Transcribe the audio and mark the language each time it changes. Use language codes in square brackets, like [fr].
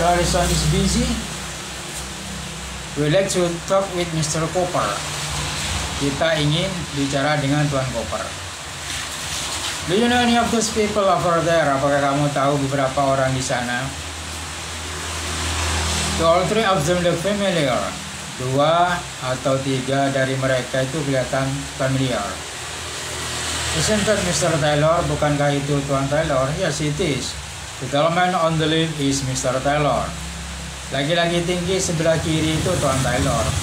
[en] Harrison is busy, we'd like to talk with Mr. Copper. [id] Kita ingin bicara dengan Tuan Copper. [en] Do you know any of those people over there? [id] Apakah kamu tahu beberapa orang di sana? [en] Two or three of them look familiar. [id] 2 atau 3 dari mereka itu kelihatan familiar. [en] Isn't that Mr. Taylor? [id] Bukankah itu Tuan Taylor? [en] Yes, it is. The tall man on the left is Mr. Taylor. [id] Laki-laki tinggi sebelah kiri itu Tuan Taylor.